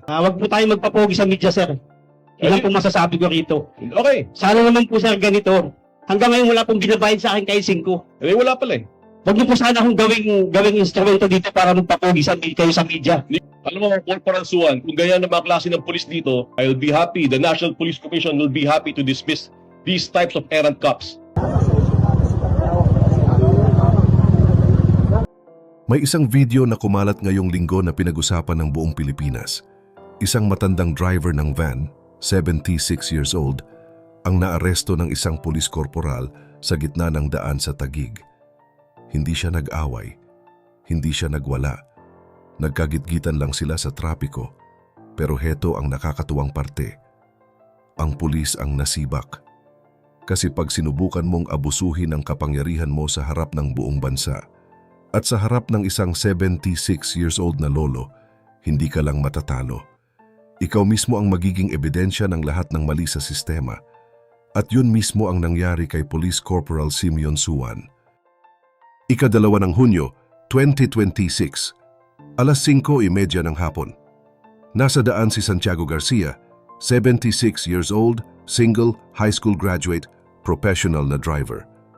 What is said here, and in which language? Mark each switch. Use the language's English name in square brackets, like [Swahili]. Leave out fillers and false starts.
[Filipino] Huwag po tayo magpapogi sa media, sir. Yan po masasabi ko rito. Okay. Sana naman po, sir, ganito. Hanggang ngayon wala pong binabayad sa akin kahit 5. Wala pala eh. Huwag niyo po sana akong gawing instrumento dito para magpapogi kayo sa media. Alam mo, Corporal Suan, kung ganyan na mga klase ng pulis dito, [English] I'll be happy. The National Police Commission will be happy to dismiss these types of errant cops. [Filipino] May isang video na kumalat ngayong linggo na pinag-usapan ng buong Pilipinas. Isang matandang driver ng van, 76 years old, ang naaresto ng isang pulis korporal sa gitna ng daan sa Taguig. Hindi siya nag-away, hindi siya nagwala. Nagkagitgitan lang sila sa trapiko. Pero heto ang nakakatuwang parte. Ang pulis ang nasibak. Kasi pag sinubukan mong abusuhin ang kapangyarihan mo sa harap ng buong bansa, at sa harap ng isang 76 years old na lolo, hindi ka lang matatalo. Ikaw mismo ang magiging ebidensya ng lahat ng mali sa sistema. At yun mismo ang nangyari kay Police Corporal Simeon Suan. Ika-2 ng Hunyo, 2026, alas 5:30 ng hapon. Nasa daan si Santiago Garcia, 76 years old, single, high school graduate, professional na driver.